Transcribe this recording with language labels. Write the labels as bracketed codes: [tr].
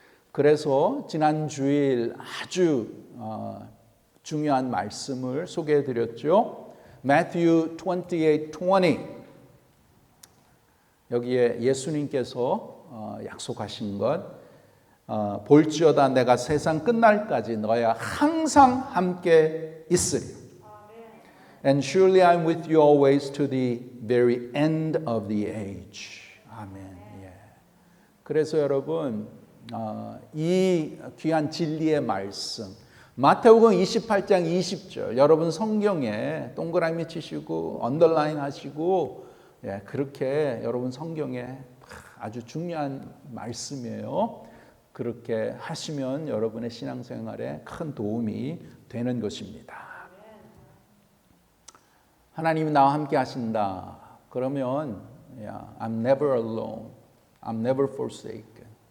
[ko] 그래서 지난 주일 아주 중요한 말씀을 소개해 드렸죠. [en] Matthew 28:20. [ko] 여기에 예수님께서 약속하신 것, 볼지어다 내가 세상 끝날까지 너희와 항상 함께 있으리. [en] And surely I'm with you always to the very end of the age. [ko] 아멘. 예. 그래서 여러분, 이 귀한 진리의 말씀, 마태복음 28장 20절, 여러분 성경에 동그라미 치시고 언더라인 하시고, 예, 그렇게 여러분 성경에 아주 중요한 말씀이에요. 그렇게 하시면 여러분의 신앙생활에 큰 도움이 되는 것입니다. 하나님이 나와 함께 하신다. [en] 그러면 I'm never alone. I'm never forsaken.